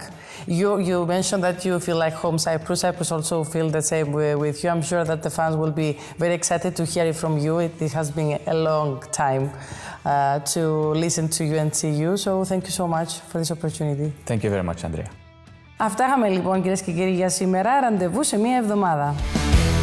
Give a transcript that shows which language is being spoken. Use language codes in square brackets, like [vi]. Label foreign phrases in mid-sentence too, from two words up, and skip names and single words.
[en] You mentioned that you feel like home Cyprus. Cyprus also feel the same way with you. I'm sure that the fans will be very excited to hear it from you. It has been a long time to listen to you and see you. So thank you so much for this opportunity. Thank you very much, Andrea. [el] Αυτά είχαμε λοιπόν, κυρίες και κύριοι, για σήμερα. Ραντεβού σε μία εβδομάδα.